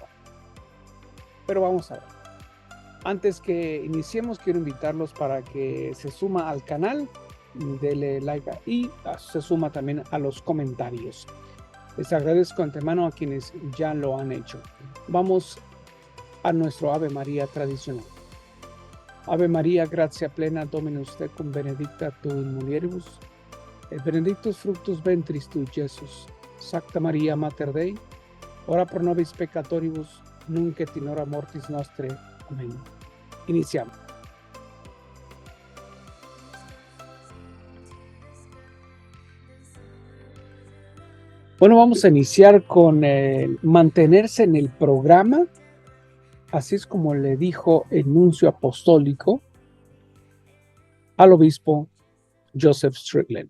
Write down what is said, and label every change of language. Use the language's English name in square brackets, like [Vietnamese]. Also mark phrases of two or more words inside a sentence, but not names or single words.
[Spanish] Pero vamos a ver. Antes que iniciemos, quiero invitarlos para que se suma al canal, dele like y se suma también a los comentarios. Les agradezco antemano a quienes ya lo han hecho. Vamos a nuestro Ave María tradicional. [Latin] Ave María, gratia plena, Dominus tecum, benedicta tu in mulieribus, et benedictus fructus ventris tui, Iesus. Sancta Maria, Mater Dei, ora pro nobis peccatoribus, nunc et in hora mortis nostre. [Spanish] Amén. Iniciamos. Bueno, vamos a iniciar con mantenerse en el programa. Así es como le dijo el nuncio apostólico al obispo Joseph Strickland.